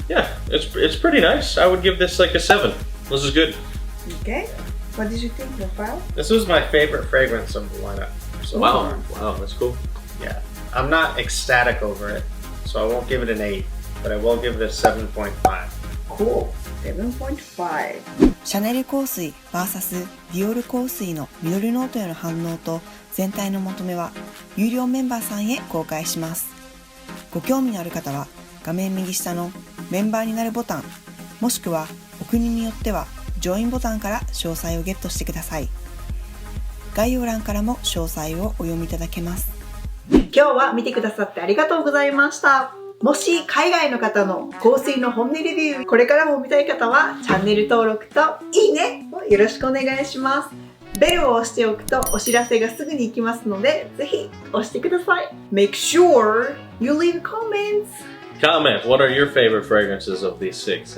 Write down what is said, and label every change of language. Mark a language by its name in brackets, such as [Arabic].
[English] Yeah, it's pretty nice. I would give this like a 7. This is good. Okay. What did you think, Rafael? This was my favorite fragrance of the lineup. So Wow, that's cool. Yeah. I'm not ecstatic over it, so I won't give it an 8, but I will give it a 7.5. Cool. 7.5. [Japanese] シャネル香水 vs ディオール香水のミドルノートへの反応と全体の求めは有料メンバーさんへ公開します。ご興味のある方は画面右下のメンバーになるボタン、もしくはお国によってはジョインボタンから詳細をゲットしてください。概要欄からも詳細をお読みいただけます。今日は見てくださってありがとうございました。もし海外の方の香水の本音レビュー、これからも見たい方はチャンネル登録といいねをよろしくお願いします。ベルを押しておくとお知らせがすぐに行きますので、ぜひ押してください。 [English] Make sure you leave comments. Comment, what are your favorite fragrances of these 6?